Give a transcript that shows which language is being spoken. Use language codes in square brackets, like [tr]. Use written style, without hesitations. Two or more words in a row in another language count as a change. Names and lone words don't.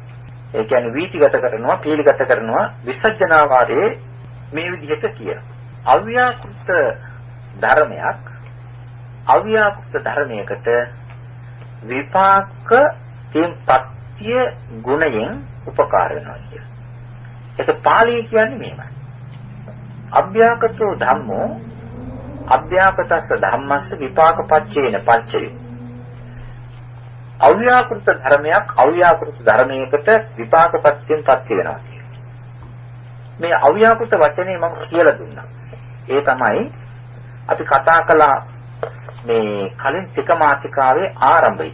[si] ඒ කියන්නේ වීතිගත කරනවා, පීලිගත කරනවා විස්සජ්ජනා වාරයේ මේ විදිහට කියනවා. අව්‍යාකෘත ධර්මයක් අව්‍යාකෘත ධර්මයකට විපාක පත්‍ය ගුණයෙන් උපකාර වෙනවා කියලා. ඒක පාළිය කියන්නේ මේමයි. [pi] අභ්‍යාකතෝ ධම්මෝ අභ්‍යාකතස්ස ධම්මස්ස විපාකපච්චේන පච්චය. [si] අව්‍යාකෘත ධර්මයක් අව්‍යාකෘත ධර්මයකට විපාකපත්‍යෙන් පත්‍ය වෙනවා කියලා. මේ අව්‍යාකෘත වචනේ මම කියලා දුන්නා. ඒ තමයි අපි කතා කළා මේ කලින් තිකමාතිකාවේ ආරම්භය.